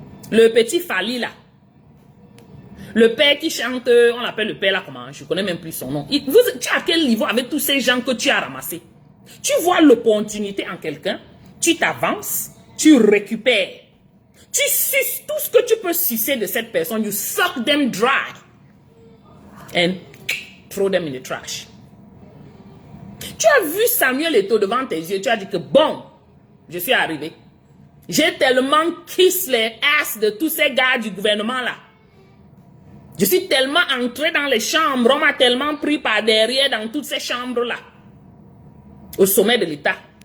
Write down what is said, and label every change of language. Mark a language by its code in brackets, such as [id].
[fr] Le petit Fali là. Le père qui chante, on l'appelle le père là comment? Je connais même plus son nom. Tu es à quel niveau avec tous ces gens que tu as ramassés? Tu vois l'opportunité en quelqu'un, tu t'avances, tu récupères. Tu suces tout ce que tu peux sucer de cette personne. [en] You suck them dry. And throw them in the trash. [fr] Tu as vu Samuel Eto'o devant tes yeux. Tu as dit que bon, je suis arrivé. J'ai tellement kiss les ass de tous ces gars du gouvernement là. Je suis tellement entré dans les chambres. On m'a tellement pris par derrière dans toutes ces chambres là. Au sommet de l'État.